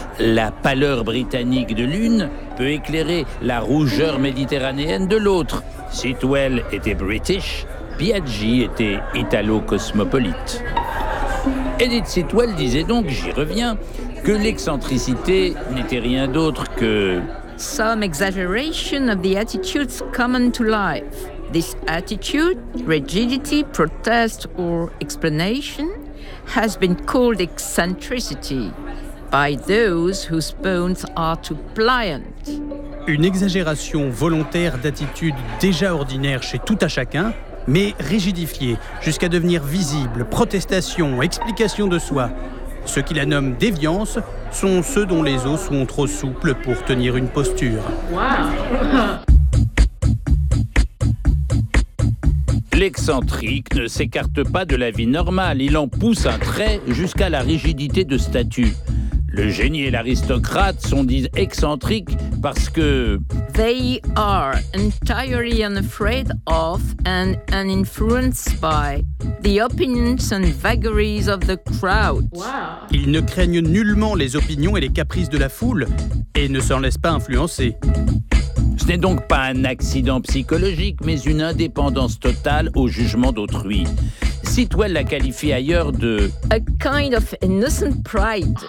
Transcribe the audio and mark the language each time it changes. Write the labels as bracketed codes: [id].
[fr] La pâleur britannique de l'une peut éclairer la rougeur méditerranéenne de l'autre. Sitwell était British, Piaggi était italo-cosmopolite. Edith Sitwell disait donc, j'y reviens, que l'excentricité n'était rien d'autre que [en] some exaggeration of the attitudes common to life. This attitude, rigidity, protest or explanation has been called eccentricity by those whose bones are too pliant. [fr] Une exagération volontaire d'attitude déjà ordinaire chez tout à chacun, mais rigidifiée jusqu'à devenir visible, protestation, explication de soi. Ceux qui la nomment déviance sont ceux dont les os sont trop souples pour tenir une posture. Wow. L'excentrique ne s'écarte pas de la vie normale, il en pousse un trait jusqu'à la rigidité de statut. Le génie et l'aristocrate sont dits excentriques parce que [en] they are entirely unafraid of and uninfluenced by the opinions and vagaries of the crowd. Wow. [fr] Ils ne craignent nullement les opinions et les caprices de la foule et ne s'en laissent pas influencer. Ce n'est donc pas un accident psychologique, mais une indépendance totale au jugement d'autrui. Sitwell la qualifie ailleurs de [en] a kind of innocent pride.